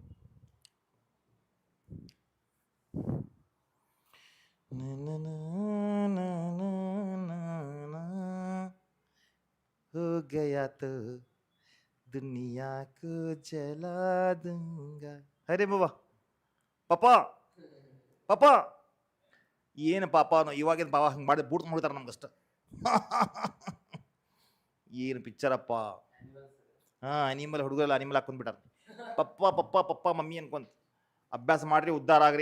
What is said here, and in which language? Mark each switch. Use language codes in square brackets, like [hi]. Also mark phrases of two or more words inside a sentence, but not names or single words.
[hi] हो गया तो दुनिया को जला दूंगा. अरे बाबा, [kn] ಪಾಪಾ ಪಾಪಾ ಏನು ಪಾಪನೋ ಇವಾಗಿನ ಪಾಪ ಹಂಗೆ ಮಾಡಿ ಬೂಟ್ ಮಾಡ್ತಾರೆ ನಮ್ಗಷ್ಟ. ಏನು ಪಿಕ್ಚರಪ್ಪ. ಹಾಂ, ಅನಿಮಲ್ ಹುಡುಗರೆಲ್ಲ ಅನಿಮಲ್ ಹಾಕೊಂಡ್ಬಿಟ್ಟಾರ. ಪಪ್ಪ ಪಪ್ಪ ಪಪ್ಪ ಮಮ್ಮಿ ಅನ್ಕೊಂತ ಅಭ್ಯಾಸ ಮಾಡ್ರಿ, ಉದ್ಧಾರ ಆಗ್ರಿ.